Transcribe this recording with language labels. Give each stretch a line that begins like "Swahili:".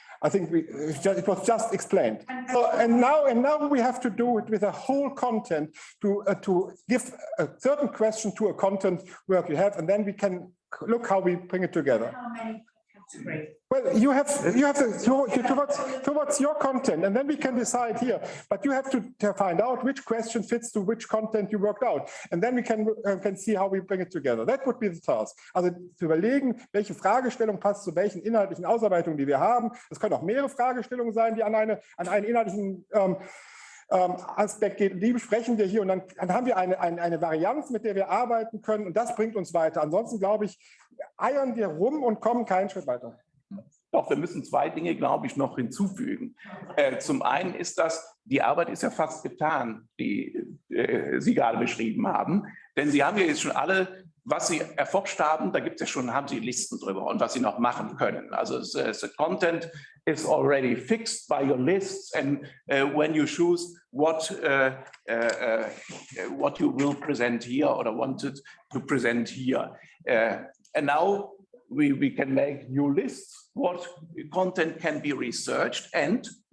English: I think it was just explained. So, and now we have to do it with a whole content to give a certain question to a content work you have, and then we can look how we bring it together. How many categories? Well, you have towards your content, and then we can decide here. But you have to find out which question fits to which content you worked out, and then we can see how we bring it together. That would be the task.
German: Also zu überlegen, welche Fragestellung passt zu welchen inhaltlichen Ausarbeitungen, die wir haben. Es können auch mehrere Fragestellungen sein, die an einen inhaltlichen Aspekt geht. Die besprechen wir hier, und dann haben wir eine Varianz, mit der wir arbeiten können, und das bringt uns weiter. Ansonsten, glaube ich, eiern wir rum und kommen keinen Schritt weiter. Doch, wir müssen 2 Dinge, glaube ich, noch hinzufügen. Zum einen ist die Arbeit ist ja fast getan, die Sie gerade beschrieben haben. Denn Sie haben ja jetzt schon alle, was Sie erforscht haben, da gibt es ja schon, haben Sie Listen drüber und was Sie noch machen können.
English: Also the content is already fixed by your lists, and when you choose what you will present here or wanted to present here. And now we can make new lists, what content can be researched and